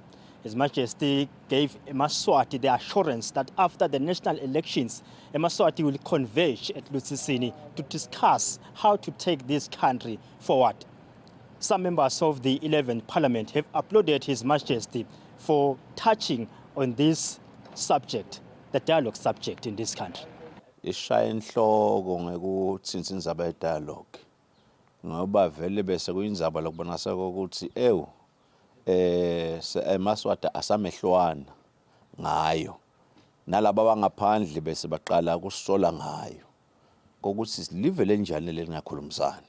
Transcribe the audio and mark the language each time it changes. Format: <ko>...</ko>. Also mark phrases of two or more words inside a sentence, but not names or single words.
<en>His Majesty gave Emaswati the assurance that after the national elections, Emaswati will converge at Lutsitsini to discuss how to take this country forward. Some members of the 11th Parliament have applauded His Majesty for touching on this subject, the dialogue subject in this country.</en> <ss>Ishaya inhloko ngekuthinta indzaba ye-dialogue ngoba vele bese kuyindzaba lokubonakala ukuthi Emaswati asamehlwana ngayo nalabo abangaphandle bese baqala kusola ngayo kokuthi silive lenjani lelingakhulumisani.</ss>